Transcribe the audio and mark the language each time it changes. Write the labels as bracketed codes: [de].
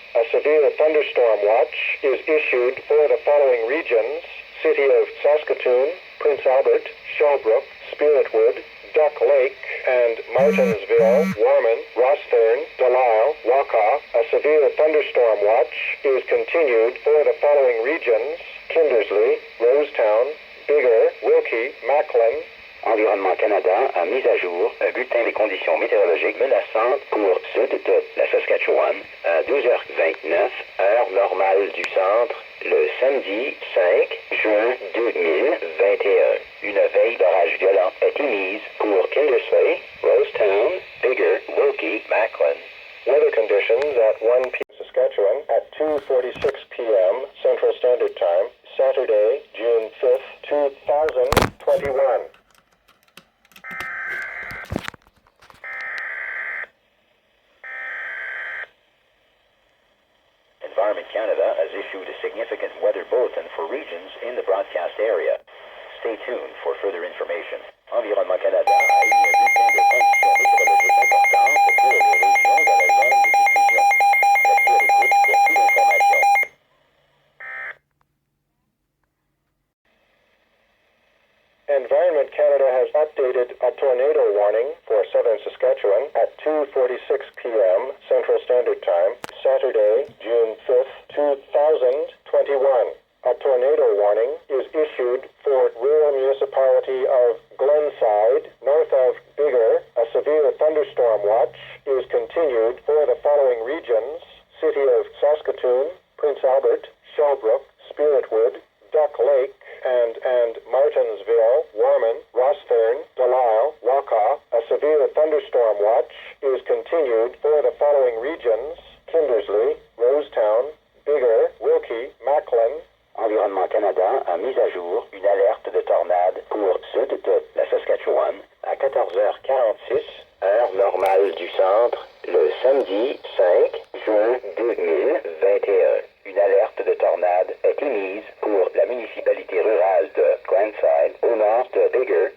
[en] A severe thunderstorm watch is issued for the following regions: City of Saskatoon, Prince Albert, Shelbrook, Spiritwood, Duck Lake, and Martinsville, Warman, Rossthern, Delisle, Wakaw. A severe thunderstorm watch is continued for the following regions: Kindersley, Rosetown, Bigger, Wilkie, Macklin. [fr] Environnement Canada a mis à jour un bulletin des conditions météorologiques menaçantes pour sud de la Saskatchewan à 12h29, heure normale du centre, le samedi 5 juin 2021. Une veille d'orage violent est émise pour Kindersley, Rosetown, Bigger, Wilkie, Macklin. [en] Weather conditions at 1 p.m. Saskatchewan at 2:46 p.m. Central Standard Time, Saturday, June 5th, 2021. Environment Canada has issued a significant weather bulletin for regions in the broadcast area. Stay tuned for further information. [fr] Environnement Canada a émis un bulletin de conditions météorologiques importantes pour les régions dans la zone de diffusion. Restez à l'écoute pour plus d'informations. [en] Environment Canada has updated a tornado warning for southern Saskatchewan at 2:46 p.m. Central Standard Time, Saturday, June 5th, 2021. A tornado warning is issued for rural municipality of Glenside, north of Bigger. A severe thunderstorm watch is continued for the following regions: City of Saskatoon, Prince Albert, Shelbrook, Spiritwood, Duck Lake, and Martinsville, Warman, Rossthern, Delisle, Wakaw. A severe thunderstorm watch is continued for the following regions: Kindersley, Rosetown, Bigger, Wilkie, Macklin. [fr] Environnement Canada a mis à jour une alerte de tornade pour sud de la Saskatchewan à 14h46, heure normale du centre, le samedi 5 juin 2021. Une alerte de tornade est émise pour la municipalité rurale de Glenside, au nord de Bigger.